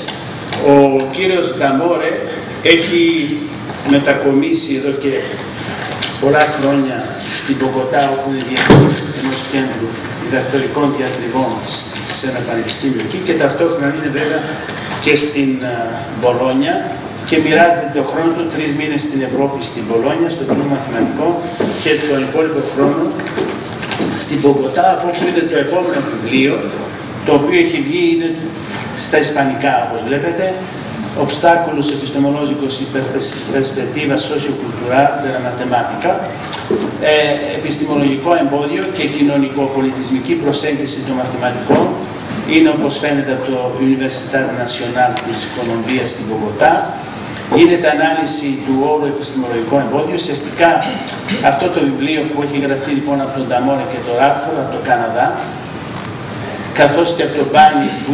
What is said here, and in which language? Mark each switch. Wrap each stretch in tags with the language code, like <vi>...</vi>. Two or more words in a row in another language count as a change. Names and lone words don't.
<el>Ο κύριος Νταμόρε έχει μετακομίσει εδώ και πολλά χρόνια στην Μπογοτά, όπου είναι διευθυντής ενός κέντρου διδακτορικών διατριβών σε ένα πανεπιστήμιο εκεί, και ταυτόχρονα είναι βέβαια και στην Μπολόνια και μοιράζεται το χρόνο του 3 μήνες στην Ευρώπη, στην Μπολόνια, στο τμήμα μαθηματικών, και τον υπόλοιπο χρόνο στην Μπογκοτά, από όπου είναι το επόμενο βιβλίο, το οποίο έχει βγει, είναι στα ισπανικά, όπως βλέπετε, Obstáculos epistemológicos y perspectivas sociocultural de la matemática, επιστημολογικό εμπόδιο και κοινωνικοπολιτισμική προσέγγιση των μαθηματικών. Είναι, όπως φαίνεται, από το Universitat Nacional της Κολομβίας στην Μπογκοτά. Γίνεται ανάλυση του όρου επιστημολογικό εμπόδιο. Ουσιαστικά αυτό το βιβλίο που έχει γραφτεί λοιπόν από τον Νταμόρε και τον Ράτφορντ από το Καναδά, καθώς και από τον Μπάνι που</el>